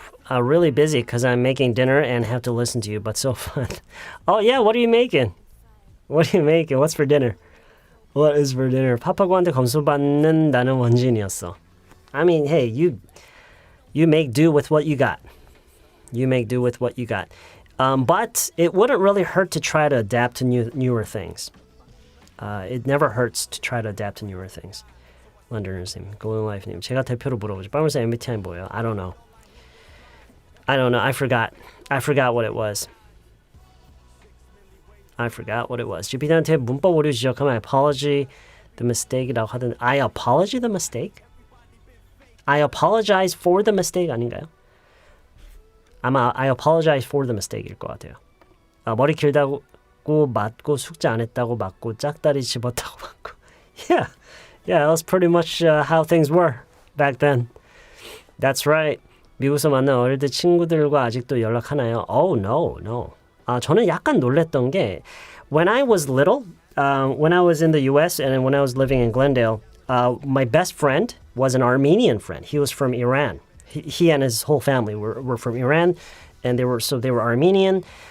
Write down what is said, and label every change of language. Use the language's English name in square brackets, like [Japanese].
[English] Really busy because I'm making dinner and have to listen to you, but so fun. Oh yeah, what are you making? What are you making? What's for dinner? What is for dinner? [Korean] 파파고한테 검수받는 나는 원진이었어. [English] I mean, hey, you make do with what you got. You make do with what you got. But it wouldn't really hurt to try to adapt to newer things. It never hurts to try to adapt to newer things. [Korean] 런던님, 골든라이프님, 제가 대표로 물어보죠. 빨물새 MBTI 뭐예요? [English] I don't know. I forgot what it was. [Korean] GPT한테 문법 오류 지적하면 [English] I apologize the mistake [Korean] 이라고 하던데 I apologize the mistake? [English] I apologize for the mistake [Korean] 아닌가요? 아마 I apologize for the mistake일 것 같아요. 머리 길다고 맞고 숙제 안 했다고 맞고 짝다리 집었다고 맞고. [English] Yeah, that was pretty much how things were back then. That's right. [Korean] 미국에서 만난 어릴 때 친구들과 아직도 연락하나요? [English] Oh, no. [Korean] 저는 약간 놀랬던 게 [English] when I was little, when I was in the US and when I was living in Glendale, my best friend was an Armenian friend. He was from Iran. He and his whole family were from Iran, and they were Armenian.